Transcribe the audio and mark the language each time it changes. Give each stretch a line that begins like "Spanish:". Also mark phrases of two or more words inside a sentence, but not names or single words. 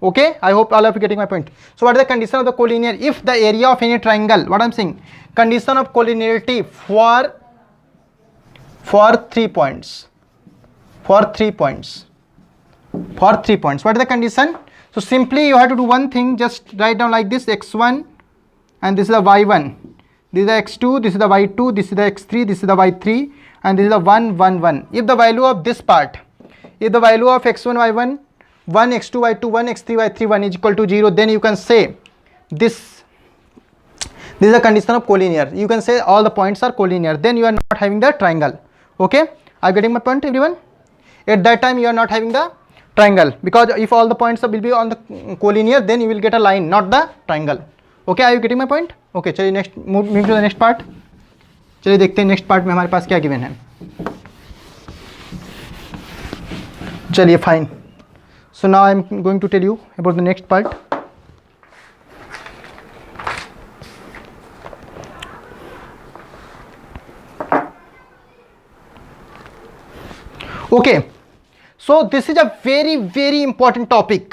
English: Okay, I hope all of you getting my point. So what is the condition of the collinear? If the area of any triangle, what I'm saying, condition of collinearity for 3 points, what is the condition? So simply you have to do one thing, just write down like this, x1 and this is the y1, this is the x2, this is the y2, this is the x3, this is the y3, and this is the 1 1 1. If the value of this part, if the value of x1 y1 1 x2 y2 1 x3 y3 1 is equal to 0, then you can say this is a condition of collinear. You can say all the points are collinear, then you are not having the triangle. Okay, are you getting my point, everyone? At that time you are not having the triangle, because if all the points will be on the collinear, then you will get a line, not the triangle. Okay, are you getting my point? Okay, चलिए next move to the next part.
Hindi: चलिए देखते हैं
English: next part
Hindi: में हमारे पास क्या गिवन है. चलिए फाइन.
English: So now I am going to tell you about the next part. Okay, so this is a very important topic.